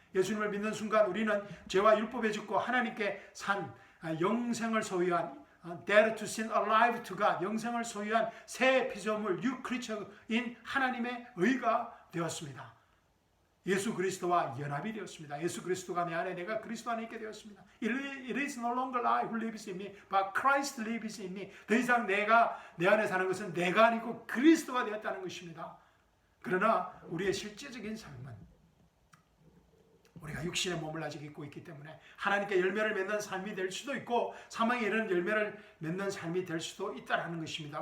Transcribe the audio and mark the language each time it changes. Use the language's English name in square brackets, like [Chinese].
[Korean] 예수님을 믿는 순간 우리는 죄와 율법에 죽고 하나님께 산 영생을 소유한 [English] dead to sin, alive to God, [Korean] 영생을 소유한 새 피조물, [English] new creature [Korean] 인 하나님의 의가 되었습니다. 예수 그리스도와 연합이 되었습니다. 예수 그리스도가 내 안에, 내가 그리스도 안에 있게 되었습니다. [English] It is no longer I who lives in me, but Christ lives in me. [Korean] 더 이상 내가 내 안에 사는 것은 내가 아니고 그리스도가 되었다는 것입니다. 그러나 우리의 실제적인 삶은 우리가 육신의 몸을 아직 입고 있기 때문에 하나님께 열매를 맺는 삶이 될 수도 있고 사망에 이르는 열매를 맺는 삶이 될 수도 있다는 것입니다.